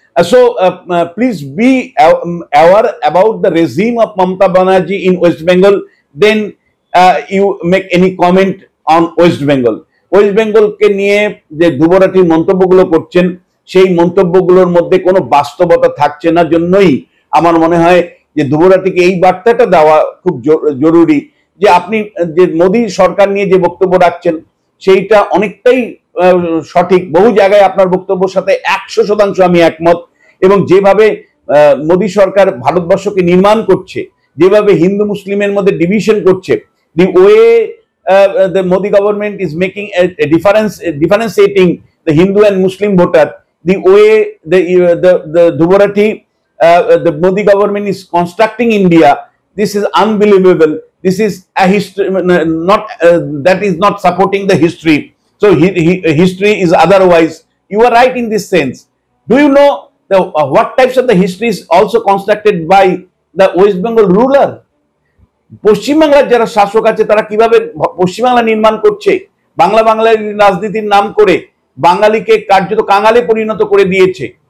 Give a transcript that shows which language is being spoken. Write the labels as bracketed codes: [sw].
[en] So please be aware about the regime of Mamata Banerjee in West Bengal, then you make any comment on West Bengal. [bn] West বেঙ্গলকে নিয়ে যে ধ্রুবরাঠির মন্তব্যগুলো করছেন, সেই মন্তব্যগুলোর মধ্যে কোনো বাস্তবতা থাকছে না, জন্যই আমার মনে হয় যে ধ্রুবরাঠিকে এই বার্তাটা দেওয়া খুব জরুরি যে আপনি যে মোদী সরকার নিয়ে যে বক্তব্য রাখছেন সেইটা অনেকটাই সঠিক। বহু জায়গায় আপনার বক্তব্যের সাথে 100% আমি একমত। এবং যেভাবে মোদী সরকার ভারতবর্ষকে নির্মাণ করছে, যেভাবে হিন্দু মুসলিমের মধ্যে ডিভিশন করছে, [en] The way the Modi government is making a differentiating the Hindu and Muslim voter, the way the ধ্রুবরাঠি, the Modi government is constructing India, this is unbelievable. This is a history, not that is not supporting the history. So history is otherwise. You are right in this sense. Do you know what types of the history is also constructed by the West Bengal ruler? [bn] পশ্চিমবাংলার যারা শাসক আছে তারা কিভাবে পশ্চিমবাংলা নির্মাণ করছে, বাংলার রাজনীতির নাম করে বাঙালিকে কার্যত কাঙালে পরিণত করে দিয়েছে।